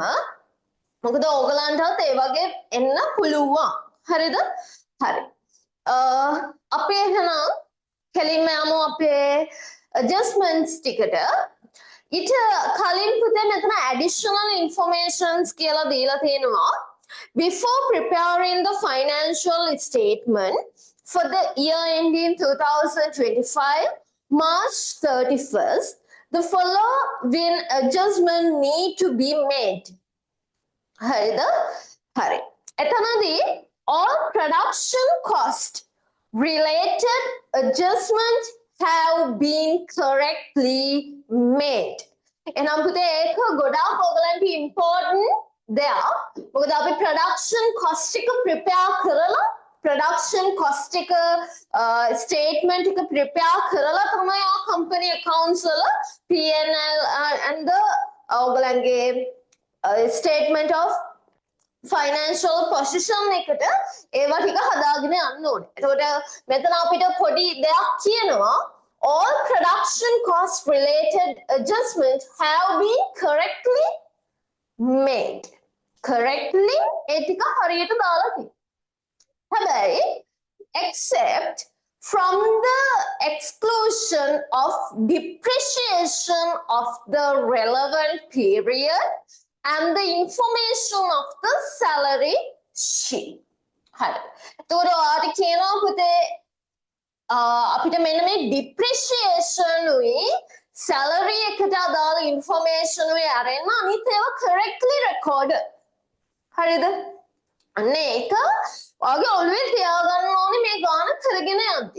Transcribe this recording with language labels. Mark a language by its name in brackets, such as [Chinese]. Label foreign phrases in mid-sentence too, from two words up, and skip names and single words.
[Sinhala] මොකද ඕගලන්ටත් ඒ වගේ එන්න පුළුවන්. හරිද? හරි. අපි එහෙනම් කෙලින්ම යමු අපේ adjustments ටිකට. ඊට කලින් පුතේ මෙතන [English] additional informations [Sinhala] කියලා දීලා තියෙනවා. [English] Before preparing the financial statement for the year ending 2025 March 31st, the following adjustment need to be made. [Sinhala] හරිද? හරි. [English] එතනදී all production cost related adjustments have been correctly made. [Sinhala] එනම් පුතේ ඒක ගොඩාක් ඔයගලන්ට important දෙයක්. මොකද අපි [English] production cost [Sinhala] එක prepare කරලා [English] production cost [Sinhala] එක statement එක prepare කරලා තමයි ආ [English] company accounts [Sinhala] වල [English] P&L and the [Sinhala] ඔයගලන්ගේ [English] statement of financial position [Sinhala] එකට ඒවා ටික හදාගෙන යන්න ඕනේ. එතකොට මෙතන අපිට පොඩි දෙයක් කියනවා [English] all production cost related adjustments have been correctly made. [Sinhala] Correctly ඒ ටික හරියට දාලා තියෙනවා. [English] Habari, except from the exclusion of depreciation of the relevant period and the information of the salary sheet. [Sinhala] හරි. එතකොට ඔයාලට කියනවා පුතේ අපිට මෙන්න මේ depreciation උයි salary එකට අදාළ information උයි අරගෙන අනිත් ඒවා [English] correctly record. [Sinhala] හරිද? අන්න ඒක ඔයාගේ ඔළුවේ තියාගන්න ඕනේ මේ ගාන කරගෙන යද්දි.